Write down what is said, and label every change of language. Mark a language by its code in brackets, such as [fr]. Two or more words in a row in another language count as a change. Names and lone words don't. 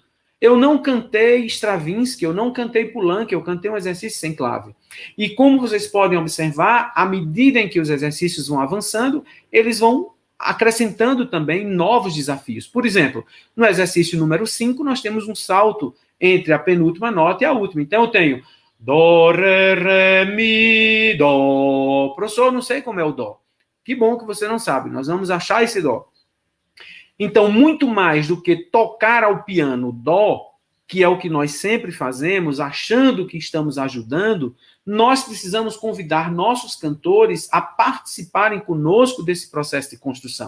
[pt] Eu não cantei Stravinsky, eu não cantei Poulenc, eu cantei um exercício sem clave. E como vocês podem observar, à medida em que os exercícios vão avançando, eles vão acrescentando também novos desafios. Por exemplo, no exercício número 5, nós temos um salto entre a penúltima nota e a última. Então, eu tenho dó, ré, mi, dó. Professor, não sei como é o dó. Que bom que você não sabe. Nós vamos achar esse dó. Então, muito mais do que tocar ao piano dó, que é o que nós sempre fazemos, achando que estamos ajudando, nós precisamos convidar nossos cantores a participarem conosco desse processo de construção.